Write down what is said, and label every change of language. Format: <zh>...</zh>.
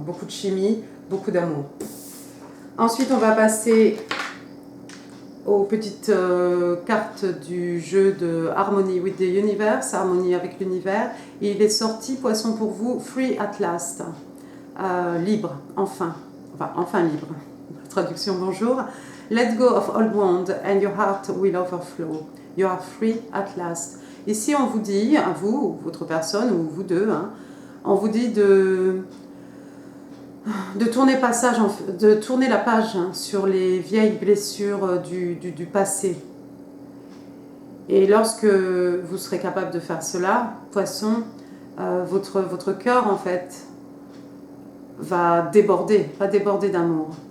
<fr>Beaucoup de chimie, beaucoup d'amour. Ensuite, on va passer aux petites cartes du jeu de Harmony with the Universe, harmonie avec l'univers. Il est sorti, Poisson, pour vous, Free at Last. Libre, enfin. Enfin libre. Traduction, bonjour.</fr> <en>Let go of old wound and your heart will overflow. You are free at last.</en> <fr>Ici, on vous dit, à vous, votre personne, ou vous deux, hein, on vous dit de tourner la page hein, sur les vieilles blessures du passé. Et lorsque vous serez capable de faire cela, Poisson, votre cœur, en fait, va déborder d'amour.</fr>